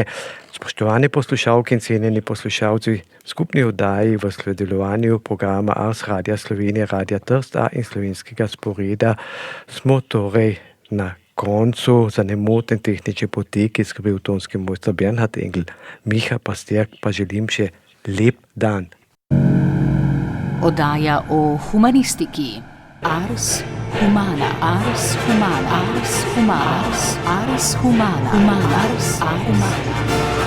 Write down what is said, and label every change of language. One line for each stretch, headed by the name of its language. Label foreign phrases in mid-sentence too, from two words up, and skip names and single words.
Slovenian: Spoštovane poslušalke in cenjeni poslušalci, skupni oddaji v sodelovanju programa Ars Radia Slovenije, Radia Trst A in slovenskega sporeda smo torej na koncu. Za nemoten tehnični potek je skrbel tonski mojster Bernhard Engel. Miha Pasterk pa želim še lep dan. Oddaja o humanistiki. Ars Humana. Ars Humana. Ars Humana. Ars Humana. Ars Humana.